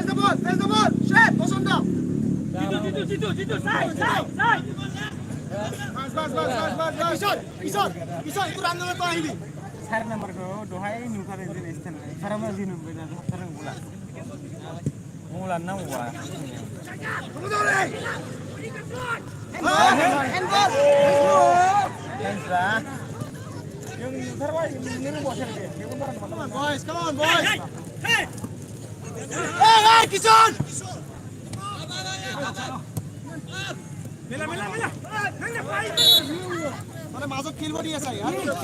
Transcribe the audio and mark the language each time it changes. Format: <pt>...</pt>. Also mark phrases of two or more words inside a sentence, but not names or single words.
<brx>सार नम्बरखौ दहाय नुखादों जेरै सारामा जि नुबाय दा हाबथारनांगौ मौला नांगौआ जों नुथारबाय नोंनो रोंबावासै</brx> <en>boys come on boys hey Kishon</en> <mr>मेला अरे माझं खेळ बरी आहे यार</mr>